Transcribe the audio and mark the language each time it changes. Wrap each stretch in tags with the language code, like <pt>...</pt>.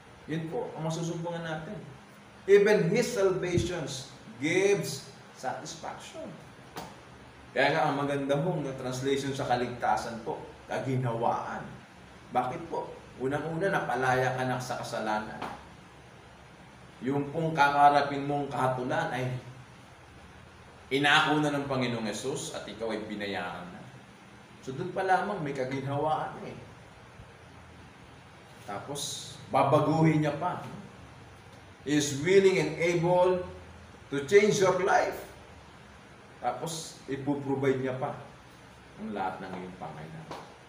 <tl>Yun po ang masusumbungan natin.</tl> <en>Even His salvation gives satisfaction.</en> <tl>Kaya nga ang maganda hong translation sa kaligtasan po, kaginhawaan. Bakit po? Unang-una, napalaya ka na sa kasalanan. Yung pong kakarapin mong kahatulan ay inako na ng Panginoong Yesus at ikaw ay binayaan na. So doon pa lamang may kaginhawaan Tapos, babaguhin niya pa.</tl> <en>He is willing and able to change your life.</en> <tl>Tapos, ipuprovide niya pa ang lahat ng iyong pangailangan.</tl>